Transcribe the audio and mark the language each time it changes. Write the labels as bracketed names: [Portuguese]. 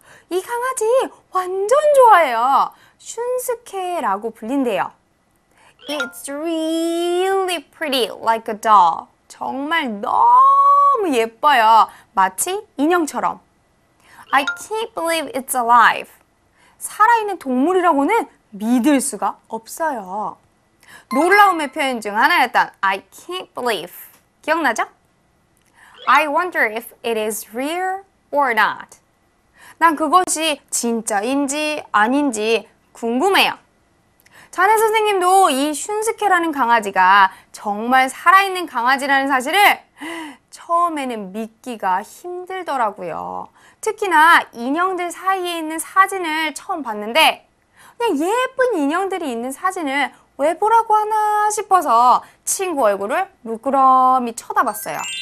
[Korean] 이 강아지 완전 좋아해요. 슌스케라고 불린대요. [English] It's really pretty like a doll. [Korean] 정말 너무 예뻐요. 마치 인형처럼. [English] I can't believe it's alive. [Korean] 살아있는 동물이라고는 믿을 수가 없어요. 놀라움의 표현 중 하나였던 [English] I can't believe. [Korean] 기억나죠? [English] I wonder if it is real or not. [Korean] 난 그것이 진짜인지 아닌지 궁금해요. 자네 선생님도 이 슌스케라는 강아지가 정말 살아있는 강아지라는 사실을 처음에는 믿기가 힘들더라고요. 특히나 인형들 사이에 있는 사진을 처음 봤는데 그냥 예쁜 인형들이 있는 사진을 왜 보라고 하나 싶어서 친구 얼굴을 물끄러미 쳐다봤어요.